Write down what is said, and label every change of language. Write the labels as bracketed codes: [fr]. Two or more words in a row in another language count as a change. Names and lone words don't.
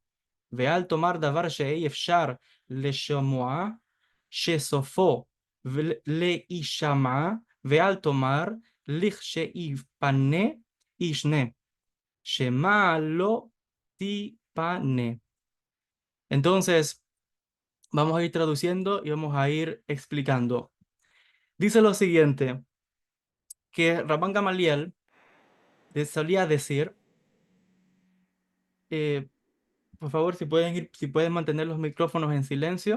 [he] ואל תאמר דבר שאי אפשר לשמוע, שסופו להישמע, ואל תאמר לכשיפנה ישנה, שמע לא תיפנה. [es] Entonces, vamos a ir traduciendo y vamos a ir explicando. Dice lo siguiente, que Rabban Gamaliel solía decir, eh, por favor, si pueden mantener los micrófonos en silencio.